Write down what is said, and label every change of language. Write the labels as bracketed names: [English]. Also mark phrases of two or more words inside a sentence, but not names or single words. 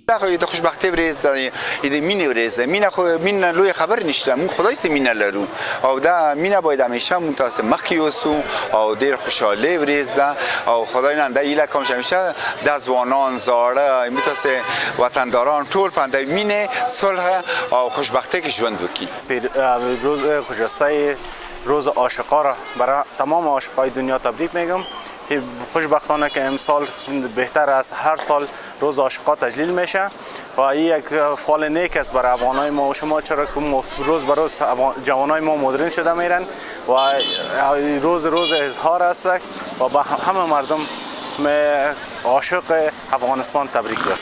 [Pashto] دا خو د خوشبختۍ ورځ ده، د مینې ورځ ده. مینه خو مینه لوی خبر نشته، موږ خدای سره مینه لرو او دا مینه باید همیشه موږ تاسو مخکې اوسو او ډېر خوشحالۍ ورځ ده او خدای نن دا ایله کوم همیشه د ځوانان زاړه متاسه وطنداران ټول په اندازه مینه صلح او خوشبختی کې ژوند وکړي. [Persian] روز خوشبختی روز عاشقان را برای تمام عاشقای دنیا تبریک میگم. خوشبختانه که امسال بهتر از هر سال روز عاشقان تجلیل میشه و این یک فعال نیک است برای افغانای ما و شما، چرا که روز به روز جوانای ما مدرن شده میرن و روز اظهار است و به همه مردم عاشق افغانستان تبریک میگم.